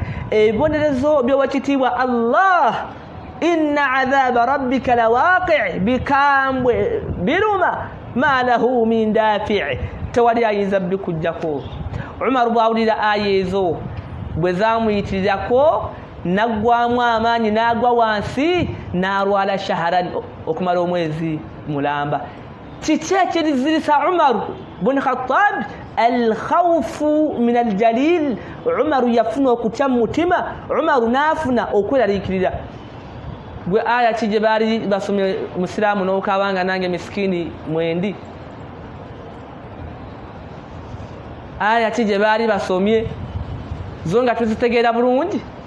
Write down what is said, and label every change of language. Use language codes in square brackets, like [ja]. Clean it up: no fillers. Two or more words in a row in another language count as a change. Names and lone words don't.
[lg] Ebibonerezo by'owekitiibwa Allah [ar] إن عذاب ربك لواقع' [lg] bikambwe biruma [ar] ما له من دافع'. [lg] Tewali ayinza bikujjako. Umar bwawulira aya ezo bwe zamuyitirirako naggwamu amaanyi n'agwa wansi n'alwala shaharan okumala omwezi mulamba. Kiki ekirizirisa Umar ibn Khattab? [ar] الخوف من الجليل. [lg] Umar yafuna okutya mu mutima, Umar n'afuna okweraliikirira. Gwe aya ki gye baali basomye musiraamu n'okabanga nange miskini mwendi? Aya ki gye baali basomye zo nga tuzitegeera bulungi?